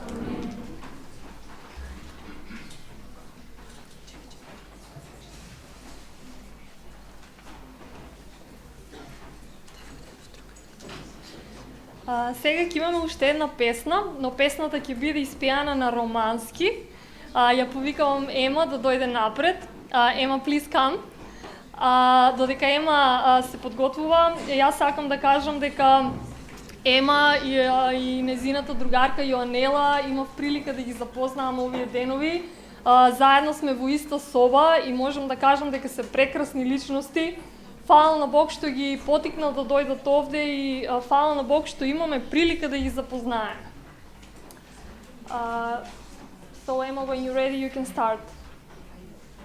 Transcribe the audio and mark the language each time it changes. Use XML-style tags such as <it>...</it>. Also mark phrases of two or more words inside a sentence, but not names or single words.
<mk>Сега ќе имаме уште една песна, но песната ќе биде испеана на романски. Ја повикавам Ема да дојде напред. Ема,</mk> <en>please come.</en> <mk>Додека Ема се подготвува, јас сакам да кажам дека Ема и незината другарка Јоанела имав прилика да ги запознавам овие денови. Заедно сме во иста соба и можам да кажам дека се прекрасни личности. Фала на Бог што ги потикнал да дојдат овде и фала на Бог што имаме прилика да ги запознаеме.</mk> <en>So Emma, when you're ready, you can start.</en>